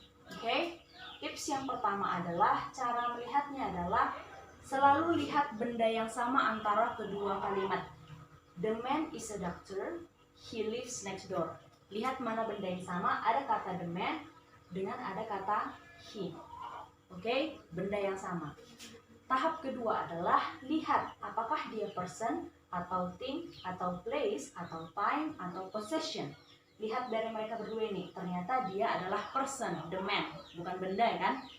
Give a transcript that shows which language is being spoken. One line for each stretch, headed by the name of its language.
Indonesian: Oke, tips yang pertama adalah cara melihatnya adalah selalu lihat benda yang sama antara kedua kalimat.
English: The man is a doctor, he lives next door.
Indonesian: Lihat mana benda yang sama, ada kata the man dengan ada kata he. Oke, benda yang sama. Tahap kedua adalah lihat apakah dia person atau thing atau place atau time atau possession. Lihat dari mereka berdua ini, ternyata dia adalah person, the man, bukan benda ya kan?